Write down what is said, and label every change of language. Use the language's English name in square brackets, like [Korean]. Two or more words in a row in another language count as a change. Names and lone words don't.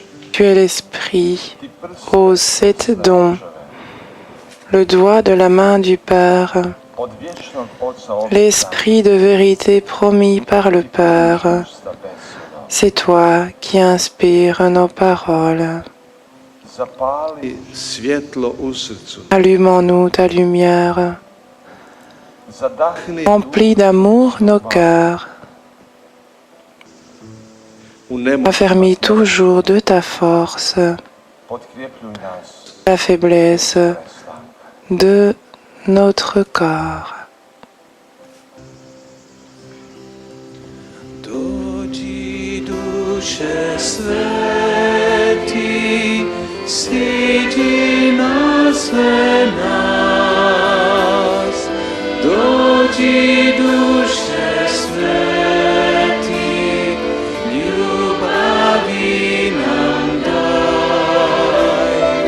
[French] Tu es l'Esprit aux 7 dons, le doigt de la main du Père, l'Esprit de vérité promis par le Père. C'est toi qui inspires nos paroles. [Croatian] I svjetlo u srcu. [French] Allume en nous ta lumière. Remplis d'amour nos cœurs. Affermis toujours de ta force la faiblesse de notre corps. [Croatian] Dođi duše sveti, siđi na sve nas. Dođi duše sveti, ljubavi nam daj.